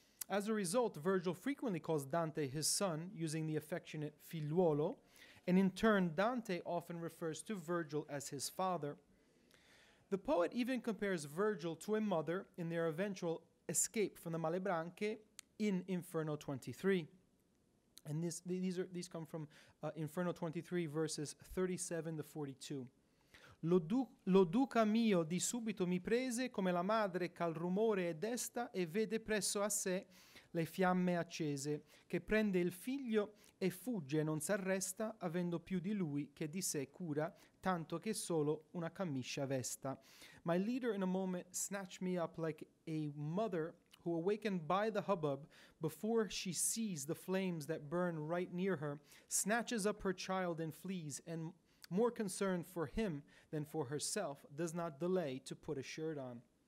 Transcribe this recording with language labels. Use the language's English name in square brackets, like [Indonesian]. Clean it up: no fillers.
[English] As a result, Virgil frequently calls Dante his son, using the affectionate figliuolo, and in turn, Dante often refers to Virgil as his father. The poet even compares Virgil to a mother in their eventual escape from the Malebranche in Inferno 23. And these come from Inferno 23, verses 37 to 42. [Italian] Lo duca mio di subito mi prese come la madre ch'al rumore è desta e vede presso a sé le fiamme accese, che prende il figlio e fugge e non s'arresta, avendo più di lui che di sé cura, tanto che solo una camicia vesta. [English] My leader in a moment snatched me up like a mother who, awakened by the hubbub, before she sees the flames that burn right near her, snatches up her child and flees, and more concerned for him than for herself, does not delay to put a shirt on.